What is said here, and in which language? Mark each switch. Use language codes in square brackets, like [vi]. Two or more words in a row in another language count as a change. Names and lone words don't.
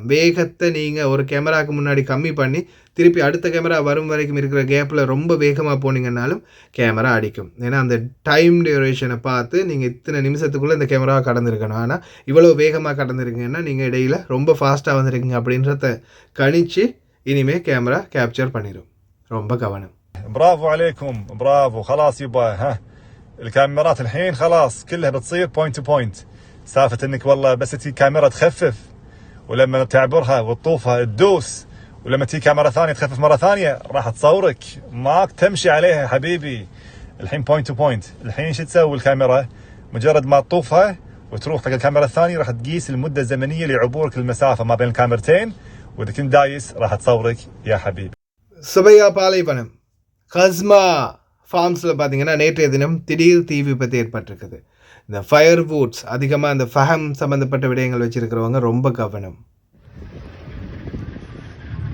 [ta] வேகத்தை நீங்கள் ஒரு கேமராவுக்கு முன்னாடி கம்மி பண்ணி திருப்பி அடுத்த கேமரா வரும் வரைக்கும் இருக்கிற கேப்பில் ரொம்ப வேகமாக போனீங்கன்னாலும் கேமரா அடிக்கும். ஏன்னா அந்த டைம் டியூரேஷனை பார்த்து நீங்கள் இத்தனை நிமிஷத்துக்குள்ளே இந்த கேமராவை கடந்திருக்கணும். ஆனால் இவ்வளோ வேகமாக கடந்திருக்கீங்கன்னா நீங்கள் இடையில் ரொம்ப ஃபாஸ்ட்டாக வந்திருக்கீங்க அப்படின்றத கணிச்சு இனிமேல் [en] camera capture [ta] பண்ணிடும். ரொம்ப கவனம். [ar] برافو عليكم، برافو. خلاص يبا ها الكاميرات الحين خلاص كلها بتصير [en] point to point. [ar] سالفة انك والله بس تجي كاميرا تخفف ولما تعبرها وتطوفها تدوس، ولما تجي كاميرا ثانية تخفف مرة ثانية راح تصورك ماك تمشي عليها يا حبيبي. الحين [en] point to point. [ar] الحين شو تسوي الكاميرا؟ مجرد ما تطوفها وتروح حق الكاميرا الثانية راح تقيس المدة الزمنية لعبورك المسافة ما بين الكاميرتين، واذا كنت دايس راح تصورك يا حبيبي. [ta] சுபையா பாலைவனம் கஸ்மா ஃபார்ம்ஸில் பார்த்தீங்கன்னா நேற்றைய தினம் திடீர் தீ விபத்து ஏற்பட்டிருக்குது. இந்த ஃபயர்வுட்ஸ் அதிகமாக அந்த ஃபஹம் சம்மந்தப்பட்ட விடயங்கள் வச்சுருக்கிறவங்க ரொம்ப கவனம்.